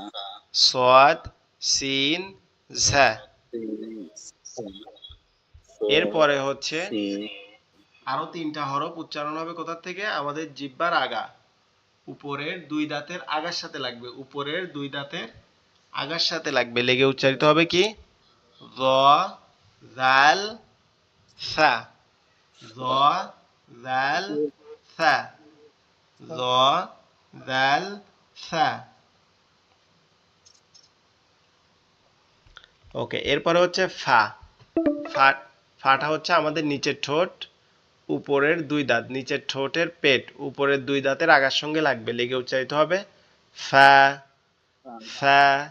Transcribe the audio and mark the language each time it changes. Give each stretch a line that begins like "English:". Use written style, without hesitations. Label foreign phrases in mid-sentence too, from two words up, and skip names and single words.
Bangla: সদ, সিন, ঝা। এরপরে হচ্ছে সি, আরো তিনটা হরফ উচ্চারণ হবে কোথা থেকে, আমাদের জিহ্বার আগা উপরের দুই দাঁতের আগার সাথে লাগবে, উপরের দুই দাঁতের আগার সাথে লাগবে, লেগে উচ্চারিত হবে কি য, জাল, সা। য, জাল, সা। য, জাল, সা। ওকে, এরপরে হচ্ছে ফা। ফা, ফাটা হচ্ছে আমাদের নিচের ঠোঁট উপরের দুই দাঁত, নিচের ঠোঁটের পেট উপরের দুই দাঁতের আগার সঙ্গে লাগবে, লেগে উচ্চারিত হবে ফা, ফা,